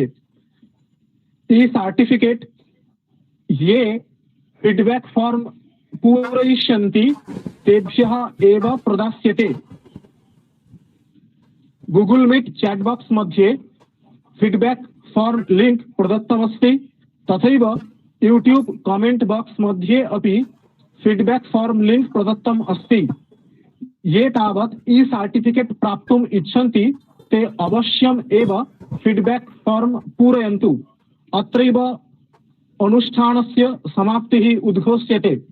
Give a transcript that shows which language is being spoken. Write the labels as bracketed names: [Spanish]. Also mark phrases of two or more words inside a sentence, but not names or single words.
[Sanskrit] ई-सर्टिफिकेट ये [English] feedback form [Sanskrit] पूरयिष्यन्ति तेभ्यः एव प्रदास्यते. गूगल मीट [English] chat box [Sanskrit] मध्ये [English] feedback form link [Sanskrit] प्रदत्तमस्ति. तथैव यूट्यूब [English] comment box [Sanskrit] मध्ये अपि [English] feedback form link [Sanskrit] प्रदत्तम् अस्ति. ये तावत् ई-सर्टिफिकेट प्राप्तुम् इच्छन्ति ते अवश्यम् एव [English] feedback form [Sanskrit] पूरयन्तु. अत्रैव अनुष्ठानस्य समाप्तिः उद्घोष्यते.